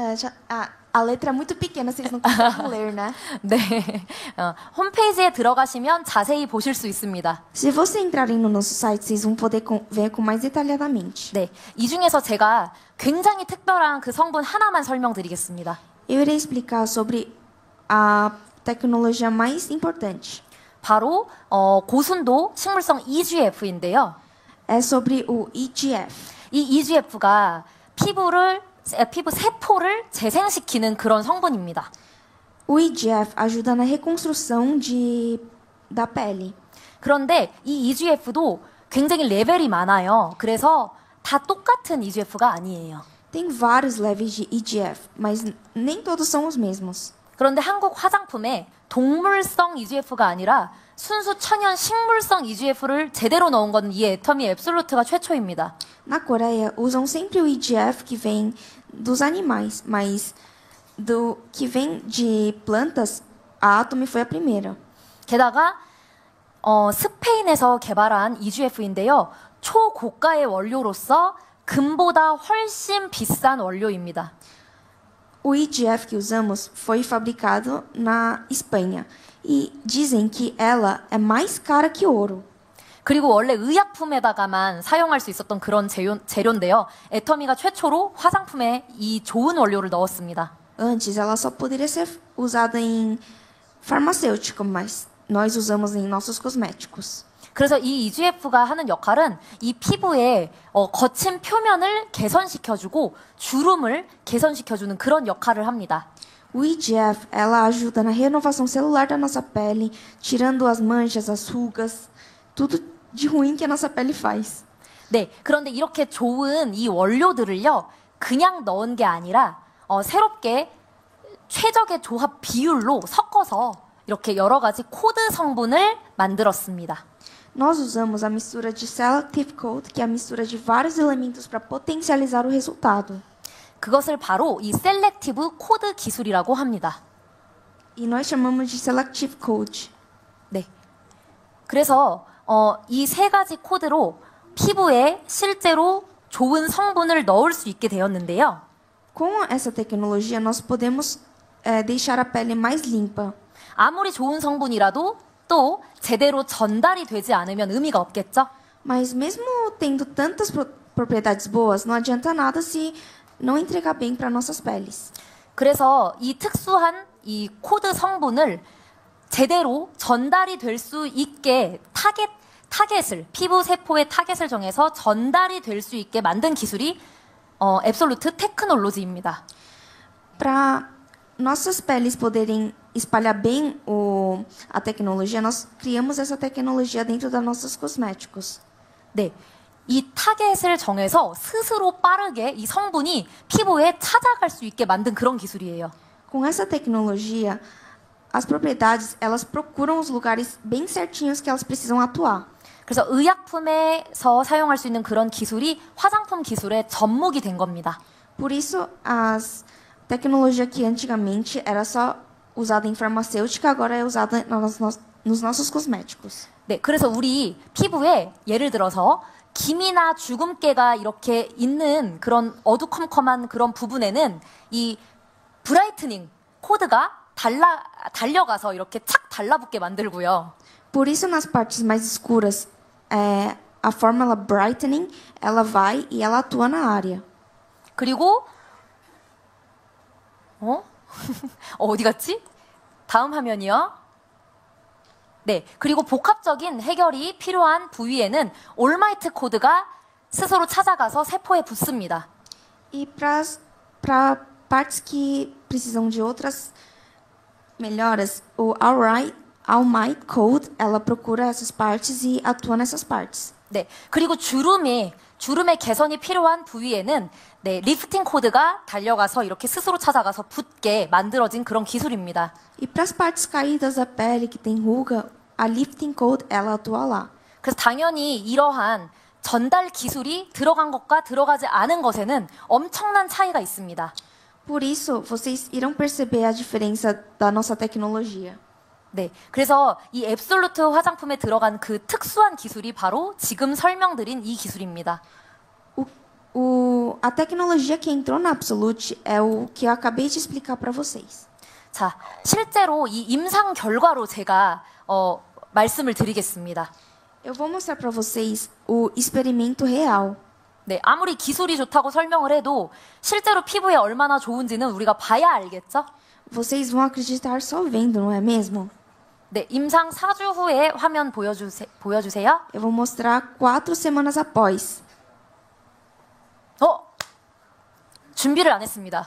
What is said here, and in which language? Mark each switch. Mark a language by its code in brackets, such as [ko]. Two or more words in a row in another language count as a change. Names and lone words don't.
[ko] 네, [pt] A letra é muito pequena, vocês não conseguem ler, né? [ko] 네, 홈페이지에 들어가시면 자세히 보실 수 있습니다. [pt] Se vocês entrarem no nosso site, vocês vão poder ver com mais detalhadamente. [ko] 네, 이 중에서 제가 굉장히 특별한 그 성분 하나만 설명드리겠습니다. [pt] Eu irei explicar sobre a tecnologia mais importante. [ko] 바로 고순도 식물성 EGF인데요. [pt] É sobre o EGF. [ko] 이 EGF가 피부 세포를 재생시키는 그런 성분입니다. [pt] O EGF ajuda na reconstrução da pele. [ko] 그런데 이 EGF도 굉장히 레벨이 많아요. 그래서 다 똑같은 EGF가 아니에요. [pt] Tem vários levels de EGF, mas nem todos são os mesmos. [ko] 그런데 한국 화장품에 동물성 EGF가 아니라 순수 천연 식물성 EGF를 제대로 넣은 건 이 애터미 앱솔루트가 최초입니다. [pt] Na Coreia, usam sempre o EGF que vem dos animais, mas do que vem de plantas, a Atomy foi a primeira. [ko] 게다가 스페인에서 개발한 EGF인데요. 초고가의 원료로서 금보다 훨씬 비싼 원료입니다. [pt] O EGF que usamos foi fabricado na Espanha e dizem que ela é mais cara que ouro. [ko] 그리고 원래 의약품에다가만 사용할 수 있었던 그런 재료인데요. 애터미가 최초로 화장품에 이 좋은 원료를 넣었습니다. [pt] Antes, ela só poderia ser usada em farmacêutico, mas nós usamos em nossos cosméticos. [ko] 그래서 이 EGF가 하는 역할은 이 피부의 거친 표면을 개선시켜주고 주름을 개선시켜주는 그런 역할을 합니다. [pt] O EGF, ela ajuda na renovação celular da nossa pele, tirando as manchas, as rugas, tudo de ruim que a nossa pele faz. [ko] 네, 그런데 이렇게 좋은 이 원료들을요, 그냥 넣은 게 아니라 새롭게 최적의 조합 비율로 섞어서 이렇게 여러 가지 코드 성분을 만들었습니다. [pt] Nós usamos a mistura de Selective Coat, que é a mistura de vários elementos para potencializar o resultado. [ko] 그것을 바로 이 셀렉티브 코드 기술이라고 합니다. [pt] E nós chamamos de Selective Coat. [ko] 네. 그래서 이 세 가지 코드로 피부에 실제로 좋은 성분을 넣을 수 있게 되었는데요. [pt] Com essa tecnologia, nós podemos deixar a pele mais limpa. [ko] 아무리 좋은 성분이라도 또 제대로 전달이 되지 않으면 의미가 없겠죠? [pt] Mas mesmo tendo tantas propriedades boas, não adianta nada se não entregar bem para nossas peles. [ko] 그래서 이 특수한 이 코드 성분을 제대로 전달이 될 수 있게 타겟을 피부 세포의 타겟을 정해서 전달이 될 수 있게 만든 기술이 앱솔루트 테크놀로지입니다. [pt] Para nossas peles poderem espalhar bem a tecnologia, nós criamos essa tecnologia dentro dos nossos cosméticos. [ko] 네, 이 타겟을 정해서 스스로 빠르게 이 성분이 피부에 찾아갈 수 있게 만든 그런 기술이에요. [pt] Com essa tecnologia, as propriedades, elas procuram os lugares bem certinhos que elas precisam atuar. [ko] 그래서 의약품에서 사용할 수 있는 그런 기술이 화장품 기술의 접목이 된 겁니다. [pt] Por isso, a tecnologia que antigamente era só usada em farmacêutica, agora é usada nos nossos cosméticos. [ko] 네, 그래서 우리 피부에 예를 들어서 기미나 주근깨가 이렇게 있는 그런 어두컴컴한 그런 부분에는 이 브라이트닝 코드가 달려가서 이렇게 착 달라붙게 만들고요. [pt] Por isso, nas partes mais escuras, a fórmula brightening, ela vai e ela atua na área. [ko] 그리고 어디 갔지? 다음 화면이요. 네, 그리고 복합적인 해결이 필요한 부위에는 올마이트 코드가 스스로 찾아가서 세포에 붙습니다. [pt] E para partes que precisam de outras melhoras, o All Might Code, ela procura essas partes e atua nessas partes. [ko] 네, 그리고 주름의 개선이 필요한 부위에는 네, 리프팅 코드가 달려가서 이렇게 스스로 찾아가서 붙게 만들어진 그런 기술입니다. [pt] E para as partes caídas da pele que tem ruga, a Lifting Code, ela atua lá. [ko] 그래서 당연히 이러한 전달 기술이 들어간 것과 들어가지 않은 것에는 엄청난 차이가 있습니다. [pt] Por isso, vocês irão perceber a diferença da nossa tecnologia. [ko] 네, 그래서 이 앱솔루트 화장품에 들어간 그 특수한 기술이 바로 지금 설명드린 이 기술입니다. [pt] A tecnologia que entrou na Absolute é o que eu acabei de explicar para vocês. [ko] 자, 실제로 이 임상 결과로 제가 말씀을 드리겠습니다. [pt] Eu vou mostrar para vocês o experimento real. [ko] 네, 아무리 기술이 좋다고 설명을 해도 실제로 피부에 얼마나 좋은지는 우리가 봐야 알겠죠? [pt] Vocês vão acreditar só vendo, não é mesmo? [ko] 네, 임상 4주 후에 화면 보여주세요. [pt] Eu vou mostrar 4 semanas após. [ko] 준비를 안 했습니다.